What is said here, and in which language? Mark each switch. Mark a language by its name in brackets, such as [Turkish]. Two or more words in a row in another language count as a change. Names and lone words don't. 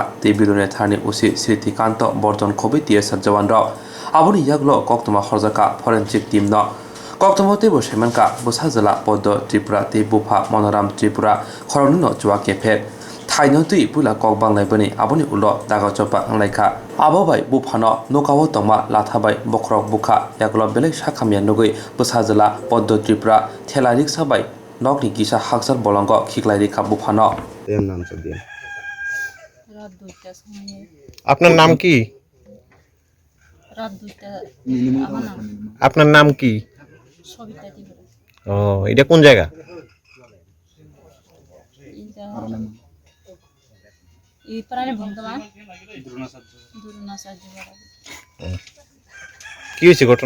[Kok Borok] ते बिलने थारनि उसि स्रितिकान्त बर्धन खबि टीएसआर जवान र आबनि यागलो कक्तमा हरजाका फरेन्सिक टीम न कक्तमते बसाइमानका बुसाजला पद्द त्रिपुरा ते बुफा मनोराम त्रिपुरा खरनिनो चुवा केफेट थाइनो तुइ पुला ककबांलाय बनि आबनि उल दागा चपा आंलायखा आबोबाय बुफानो नकाव तमा लाथाबाय बख्रक बुखा यागल बेलेग साखामिया नुगै बुसाजला पद्द त्रिपुरा थेला रिक्सा बाय नकनि किसा हाकसाल बलंग खिकलाय रेखा बुफानो [Bangla] এর নাম তো দিন আপনার নাম কি আপনার নাম কি ও এটা কোন জায়গা কি হয়েছে ঘটনাটা